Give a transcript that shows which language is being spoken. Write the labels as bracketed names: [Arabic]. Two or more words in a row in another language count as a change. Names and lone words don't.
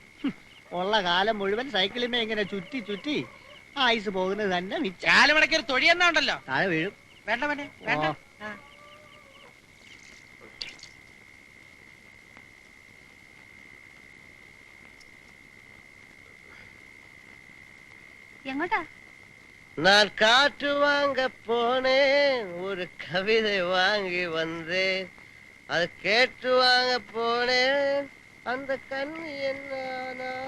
[Malayalam] ഉള്ള കാലം മുഴുവൻ സൈക്കിളിമേ ഇങ്ങനെ ചുറ്റി ആയുസ് പോകുന്നത് തന്നെ മിച്ചം. കാലുമടക്കി ഒരു തൊഴി എന്നാ ഉണ്ടല്ലോ, താഴെ വീഴും. വേണ്ട വേണ്ട. എങ്ങോട്ടാ? [Tamil] நான் காற்று வாங்க போனேன், ஒரு கவிதை வாங்கி வந்தேன், அது கேட்டு வாங்க போனேன், அந்த கண்ணு என்ன